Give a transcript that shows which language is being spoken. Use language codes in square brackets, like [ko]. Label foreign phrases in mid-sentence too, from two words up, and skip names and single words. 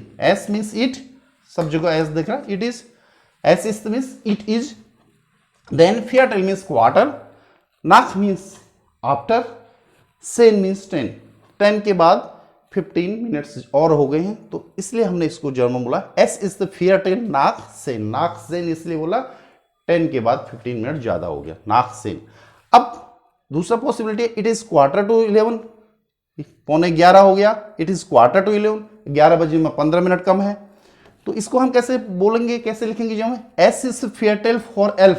[hi] एस [en] means it, [hi] सब जगह एस दिख रहा है, [en] it is. es is means it is, then Viertel means quarter, nach means after, 10 means 10. [hi] 10 के बाद 15 मिनट्स और हो गए हैं, तो इसलिए हमने इसको जर्मन बोला [de] es ist d Viertel nach 10. [hi] nach 10 इसलिए बोला 10 के बाद 15 मिनट ज्यादा हो गया, nach 10। अब दूसरा पॉसिबिलिटी है, [en] it is 11:45, [hi] 11:45 हो गया। [en] it is 11:45, [hi] 11 बजे में 15 मिनट कम है। तो इसको हम कैसे बोलेंगे, कैसे लिखेंगे जर्मन? [de] es ist Viertel vor 11.